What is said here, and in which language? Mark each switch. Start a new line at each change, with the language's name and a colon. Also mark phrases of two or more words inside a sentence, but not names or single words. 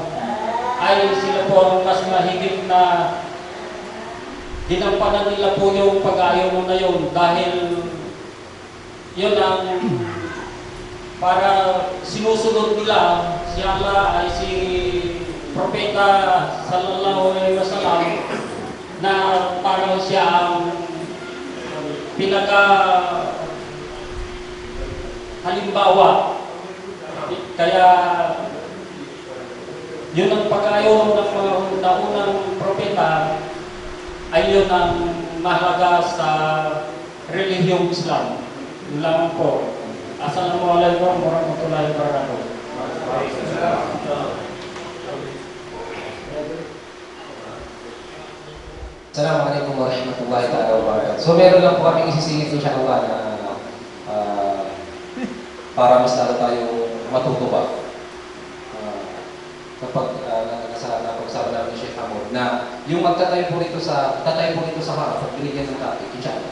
Filipino: ay sila po ang mas mahigit na dinampanan nila po yung pag-ayuno na yun dahil yun ang para sinusunod nila si Allah ay si Propeta
Arabic: صلى الله عليه وسلم
Filipino: na parang siya ang halimbawa. Kaya yun ang pag-ayuno ng mga naunang propeta ay yun ang mahalaga sa relihiyong Islam. Yun lang po.
Arabic: السلام عليكم ورحمة الله وبركاته. السلام عليكم ورحمة الله وبركاته.
Filipino: So meron lang po kaming isisingit insyaAllah na para mas lalo tayong matuto ba. Kapag napag-usapan namin ni Sheikh Hamod na yung tatayo po rito sa harap at binigyan ng topic, insyaAllah.